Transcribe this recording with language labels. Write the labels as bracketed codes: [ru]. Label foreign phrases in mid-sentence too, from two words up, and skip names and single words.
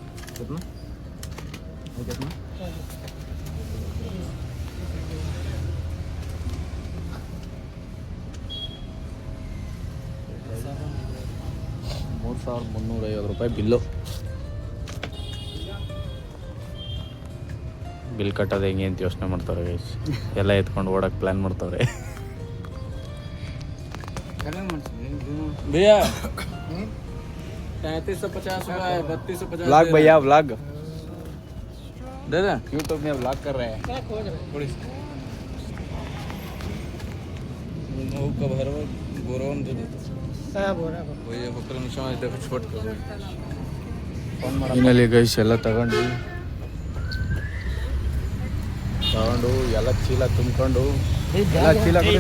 [kn] ₹3,350 ಬಿಲ್ಲು. ಬಿಲ್ ಕಟ್ಟೋದು ಹೆಂಗೆ ಅಂತ ಯೋಚನೆ ಮಾಡ್ತಾರೆ ಗೈಸ್. ಎಲ್ಲ ಎತ್ಕೊಂಡು ಓಡಕ್ಕೆ ಪ್ಲ್ಯಾನ್ ಮಾಡ್ತಾರೆ. [hi] भैया 3350 हुआ है, 3250 व्लॉग भैया व्लॉग दादा यूट्यूब में व्लॉग कर रहे हैं. [en] finally guys [kn] ಎಲ್ಲ ತಗೊಂಡು ಎಲ್ಲ ಚೀಲ ತುಂಬಿಕೊಂಡು ಎಲ್ಲ ಚೀಲ